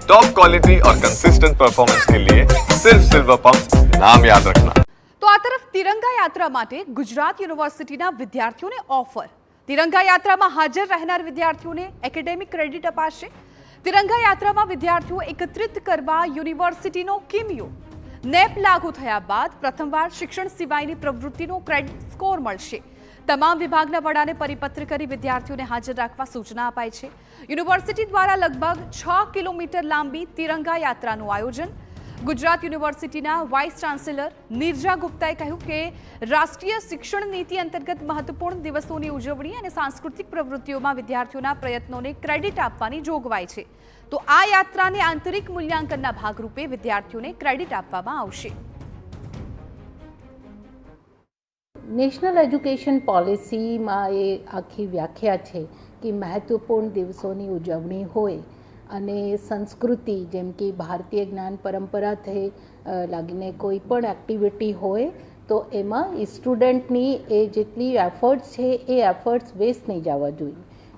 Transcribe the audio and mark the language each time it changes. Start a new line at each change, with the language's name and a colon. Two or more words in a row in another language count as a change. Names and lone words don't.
English: top quality
Hindi: और
English: consistent performance
Hindi: के लिए सिर्फ सिल्वर पंप नाम याद रखना।
Gujarati: તો આ તરફ તિરંગા યાત્રા માટે ગુજરાત યુનિવર્સિટીના વિદ્યાર્થીઓને ઓફર। તિરંગા યાત્રામાં હાજર રહેનાર વિદ્યાર્થીઓને
English: academic credit
Gujarati: અપાશે। તિરંગા યાત્રામાં વિદ્યાર્થીઓ એકત્રિત કરવા યુનિવર્સિટીનો કિમિયો। નેપ લાગુ થયા બાદ પ્રથમવાર શિક્ષણ સિવાયની પ્રવૃત્તિનો
English: credit score
Gujarati: મળશે। તમામ વિભાગના વડાને પરિપત્ર કરી વિદ્યાર્થીઓને હાજર રાખવા સૂચના અપાઈ છે। યુનિવર્સિટી દ્વારા લગભગ 6 કિલોમીટર લાંબી તિરંગા યાત્રાનું આયોજન। ગુજરાત યુનિવર્સિટીના
English: vice chancellor
Gujarati: નીરજા ગુપ્તાએ कह્યું કે રાષ્ટ્રીય શિક્ષણ નીતિ અંતર્ગત મહત્વપૂર્ણ દિવસોની ઉજવણી અને સાંસ્કૃતિક પ્રવૃત્તિઓમાં વિદ્યાર્થીઓના પ્રયત્નોને ક્રેડિટ આપવાની જોગવાઈ છે। તો આ યાત્રાને આંતરિક મૂલ્યાંકનના ભાગરૂપે વિદ્યાર્થીઓને ક્રેડિટ આપવામાં આવશે। નેશનલ એજ્યુકેશન પોલિસીમાં એ આખી વ્યાખ્યા છે કે મહત્વપૂર્ણ દિવસોની ઉજવણી હોય અને સંસ્કૃતિ જેમ કે ભારતીય જ્ઞાન પરંપરાથી લાગીને કોઈ પણ એક્ટિવિટી હોય તો એમાં સ્ટુડન્ટની એ જેટલી એફર્ટ્સ છે એ
English: efforts waste
Gujarati: નહીં જવા જોઈએ।